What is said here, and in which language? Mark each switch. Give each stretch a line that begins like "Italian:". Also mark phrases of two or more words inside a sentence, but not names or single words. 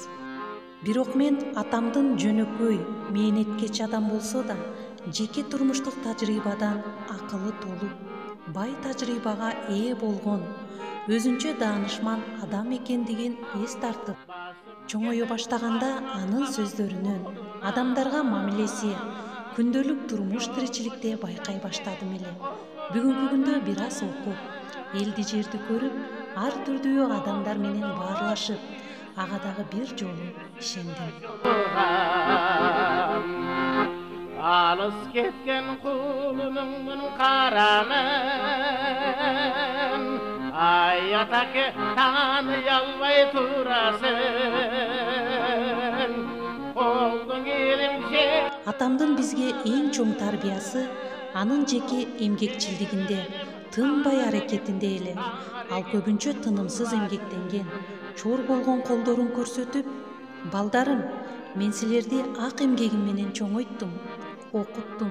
Kyrgyz: Бирок мен атамдын жөнөкөй, мээнеткеч адам болсо да, жеке турмуштук тажрыйбадан акылы толуп, бай тажрыйбага ээ болгон, өзүнчө даанышман адам экендигин эс тартып, чоңое баштаганда анын сөздөрүнөн адамдарга мамилеси, күндөлүк турмуш тиричиликте байкай баштадым эле. Бүгүнкү күндө бир аз окуп, элди жерди көрүп, ар түрдүү адамдар менен баарлашып, ага дагы бир жолу ишендим. Alız ketken kulunun karanın, ay atake tanıyalvay turasın, oldun gelimce. Атамдын бизге эң чоң тарбиясы анын жеке эмгекчилдигинде, тынбай аракетинде эле. Ал көбүнчө тынымсыз эмгектенген, чор болгон колдорун көрсөтүп, балдарым, мен силерди ак эмгегим менен чоңойттум, окуттум.